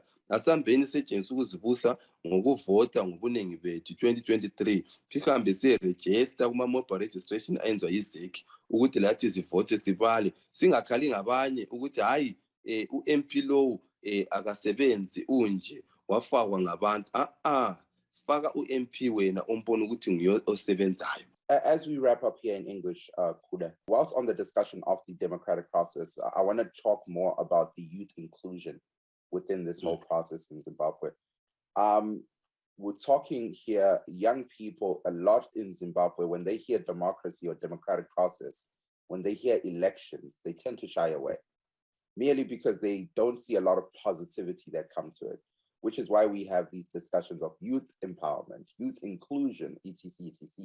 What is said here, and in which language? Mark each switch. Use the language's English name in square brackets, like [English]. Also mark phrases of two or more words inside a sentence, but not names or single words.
[North Ndebele] Asihambeni setshenziswa ukuzibusa ngokuvota ngobuningi bethu 2023 sihambe siregister kuma- [English] mobile registration [North Ndebele] ayenzwa yiZEC ukuthi lathi sivote sibale, singakhali ngabanye ukuthi hayi u-MP low akasebenzi unje wafakwa ngabantu faka u-MP wena ombona ukuthi nguye osebenzayo. [English] As we wrap up here in English, Kuda, whilst on the discussion of the democratic process, I want to talk more about the youth inclusion within this whole process in Zimbabwe. We're talking here, young people a lot in Zimbabwe, when they hear democracy or democratic process, when they hear elections, they tend to shy away, merely because they don't see a lot of positivity that come to it, which is why we have these discussions of youth empowerment, youth inclusion, etc., etc.